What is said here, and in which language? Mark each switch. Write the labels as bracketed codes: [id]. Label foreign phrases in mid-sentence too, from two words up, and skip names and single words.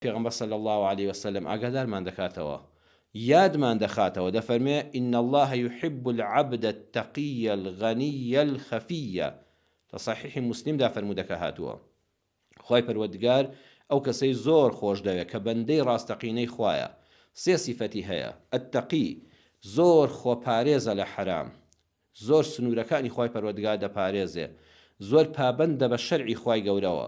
[ckb] پێغەمبەر [ar] صلی الله عليه وسلم [ckb] ئاگادارمان دەکاتەوە، یادمان دەخاتەوە، دەفەرمێ [ar] ئین الله يحب العبد التقي الغني الخفي. [ckb] لە صحیح مسلمدا فەرموودەکە هاتووە خی پەروەردگار ئەو کەسەی زۆر خۆش دەوێت کە بەندەی ڕاستەقینەی خوایە. سێ سیفەتی هەیە: ئەتەقی، زۆر خۆپارێزە لە حرام، زۆر سنوورەکانی خی پەروەردگار دەپارێزێ، زۆر پابەندە بە شەرعی خی گەورەوە.